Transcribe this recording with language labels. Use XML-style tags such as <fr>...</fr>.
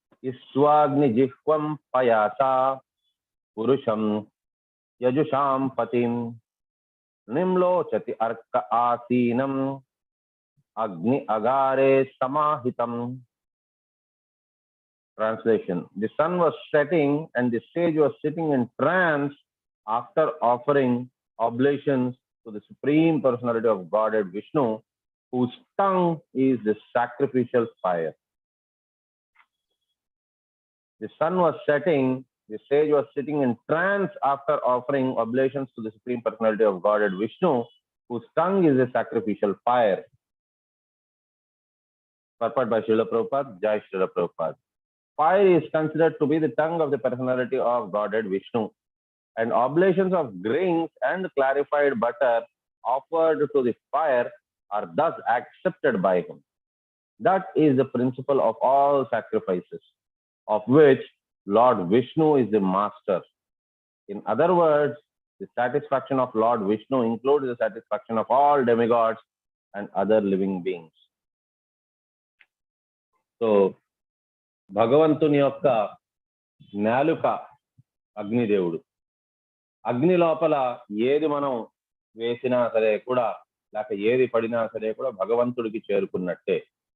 <sa>ఇస్వాగ్ని జిహ్వం పయాసా పురుషం యజుషాం పతిం నిమ్లోచతి అర్క ఆసీనం అగ్ని అగారే సమాహితం.</sa> <en>Translation: The sun was setting and the sage was sitting in trance after offering oblations to the Supreme Personality of Godhead Vishnu, whose tongue is the sacrificial fire. The sun was setting, the sage was sitting in trance after offering oblations to the Supreme Personality of Godhead Vishnu, whose tongue is a sacrificial fire. Purport by Srila Prabhupada, Jai Srila Prabhupada. Fire is considered to be the tongue of the personality of Godhead Vishnu, and oblations of grains and clarified butter offered to the fire are thus accepted by him. That is the principle of all sacrifices, of which Lord Vishnu is the master. In other words, the satisfaction of Lord Vishnu includes the satisfaction of all demigods and other living beings.</en> <te>So, భగవంతుని యొక్క నాలుక అగ్నిదేవుడు. అగ్ని లోపల ఏది మనం వేసినా సరే కూడా, లేక ఏది పడినా సరే కూడా భగవంతుడికి చేరుకున్నట్టే.</te>